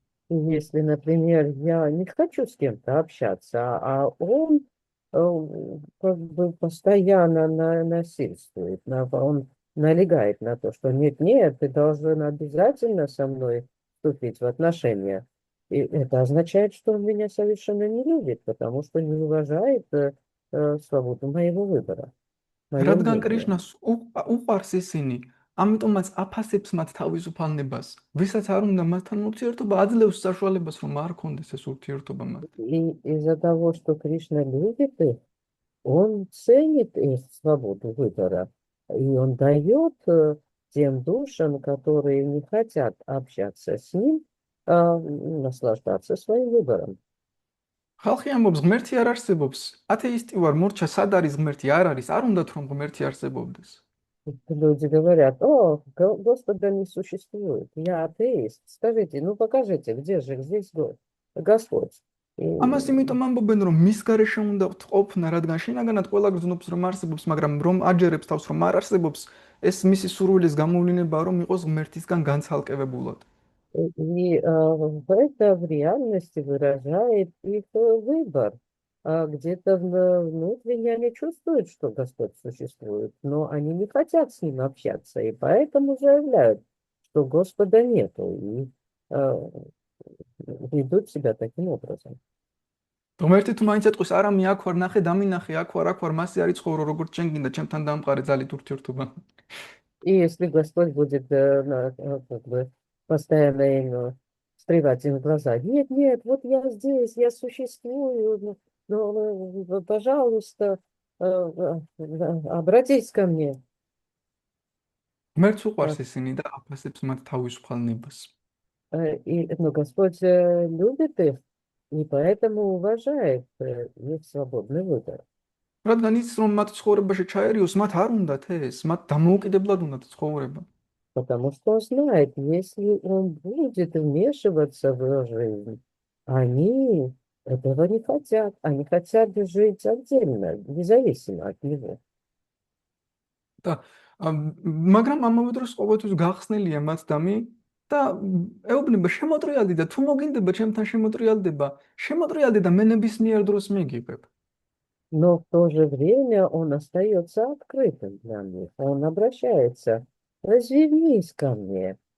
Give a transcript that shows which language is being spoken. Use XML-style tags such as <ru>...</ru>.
<ru>И если, например, я не хочу с кем-то общаться, а он как бы постоянно насильствует, он налегает на то, что нет, ты должен обязательно со мной вступить в отношения. И это означает, что он меня совершенно не любит, потому что не уважает свободу моего выбора. моё</ru> <ka>რადგან</ka> <ru>мнение.</ru> <ka>კრიშნას უყვარს ისინი, ამიტომაც აფასებს მათ თავისუფალ ნებას. ვისაც არ უნდა მათთან ურთიერთობა, აძლევს საშუალებას, რომ არ ქონდეს ეს ურთიერთობა მათ.</ka> <ru>И из-за того, что Кришна любит их, он ценит их свободу выбора, и он дает тем душам, которые не хотят общаться с ним, наслаждаться своим выбором.</ru> <ka>ხალხი ამბობს, ღმერთი არ არსებობს. ათეისტი ვარ, მორჩა, სად არის ღმერთი? არ არის, არ უნდათ რომ ღმერთი არსებობდეს.</ka> <ru>Люди говорят, Господа не существует, я атеист. Скажите, ну покажите, где же здесь Господь?</ru> <ka>ამას იმიტომ ამბობენ, რომ მის გარეშე უნდა ყოფნა, რადგან შინაგანად ყველა გრძნობს, რომ არსებობს, მაგრამ რომ აჯერებს თავს, რომ არ არსებობს, ეს მისი სურვილის გამოვლინებაა, რომ იყოს ღმერთისგან განცალკევებულად.</ka> <ru>И это в реальности выражает их выбор. Где-то внутренне они чувствуют, что Господь существует, но они не хотят с ним общаться, и поэтому заявляют, что Господа нету, и ведут себя таким образом.</ru> <ka>ღმერთი თუ მაინც ეტყვის, არა მე აქ ვარ, ნახე, დამინახე, აქ ვარ, მასე არის ცხოვრო, როგორც შენ გინდა, ჩემთან დამყარე ძალით ურთიერთობა.</ka> <ru>И если Господь будет как бы постоянно им стревать им в глаза, нет, вот я здесь, я существую, но, пожалуйста, обратись ко мне.</ru> <ka>ღმერთს უყვარს ისინი და აფასებს მათ თავისუფალ ნებას.</ka> <ru>Но Господь любит их, и поэтому уважает их свободный выбор.</ru> <ka>რადგან ის რომ მათ ცხოვრებაში ჩაერიოს, მათ არ უნდათ ეს, მათ დამოუკიდებლად უნდათ ცხოვრება.</ka> <ru>Потому что он знает, если он будет вмешиваться в ее жизнь, они этого не хотят. Они хотят жить отдельно, независимо от него.</ru> <ka>და მაგრამ ამავე დროს ყოველთვის გახსნილია მათდამი და ეუბნება შემოტრიალდი და თუ მოგინდება ჩემთან შემოტრიალდება, შემოტრიალდი და მე ნებისმიერ დროს მიგიღებ.</ka> <ru>Но в то же время он остается открытым для них. Он обращается: развернись ко мне.</ru>